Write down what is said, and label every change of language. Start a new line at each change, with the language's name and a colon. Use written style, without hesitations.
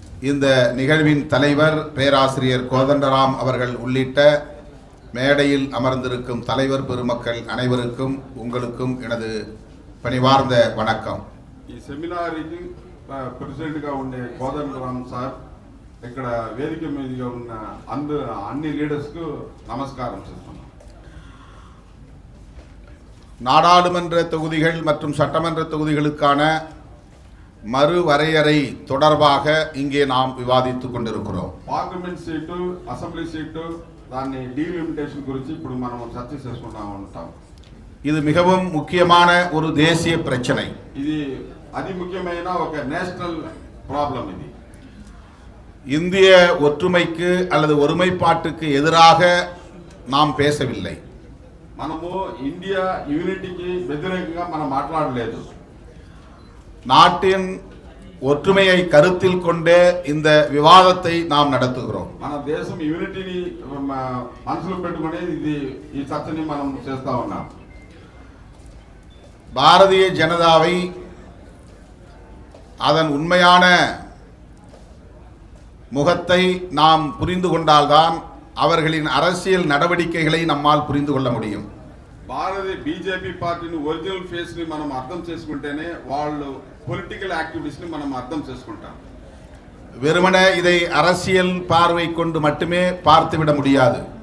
Tamil: இந்த நிகழ்வின் தலைவர் பேராசிரியர் கோதண்டராம் அவர்கள் உள்ளிட்ட மேடையில் அமர்ந்திருக்கும் தலைவர் பெருமக்கள் அனைவருக்கும் உங்களுக்கும் எனது பணிவார்ந்த வணக்கம்.
Telugu: ఈ సెమినార్కి ప్రెసిడెంట్గా ఉండే కోదండరామ్ సార్, ఇక్కడ వేదిక మీదుగా ఉన్న అన్ని లీడర్స్కు నమస్కారం చేస్తున్నాం.
Tamil: நாடாளுமன்ற தொகுதிகள் மற்றும் சட்டமன்ற தொகுதிகளுக்கான மறுவரையறை தொடர்பாக இங்கே நாம் விவாதித்துக் கொண்டிருக்கிறோம்.
Telugu: పార్లమెంట్ సీటు, అసెంబ్లీ సీటు, దాన్ని డీలిమిటేషన్ గురించి ఇప్పుడు మనం చర్చ చేసుకుంటూ ఉంటాం.
Tamil: இது மிகவும் முக்கியமான ஒரு தேசிய பிரச்சனை.
Telugu: ఇది అతి ముఖ్యమైన ఒక నేషనల్ ప్రాబ్లం. ఇది
Tamil: இந்திய ஒற்றுமைக்கு அல்லது ஒருமைப்பாட்டுக்கு எதிராக நாம் பேசவில்லை.
Telugu: మనము ఇండియా యూనిటీకి వ్యతిరేకంగా మనం మాట్లాడలేదు.
Tamil: நாட்டின் ஒற்றுமையை கருத்தில் கொண்டே இந்த விவாதத்தை நாம் நடத்துகிறோம்.
Telugu: మన దేశం యూనిటీని మనసులో పెట్టుకునే ఈ చర్చని మనం చేస్తా ఉన్నాం.
Tamil: பாரதிய ஜனதாவை அதன் உண்மையான முகத்தை நாம் புரிந்து கொண்டால்தான் அவர்களின் அரசியல் நடவடிக்கைகளை நம்மால் புரிந்து கொள்ள முடியும்.
Telugu: బీజేపీ పార్టీని ఒరిజినల్ ఫేస్ ని మనం అర్థం చేసుకుంటేనే వాళ్ళు పొలిటికల్ యాక్టివిటీస్ ని మనం అర్థం చేసుకుంటాం.
Tamil: வெறுமனே இதை அரசியல் பார்வை கொண்டு மட்டுமே பார்த்துவிட முடியாது.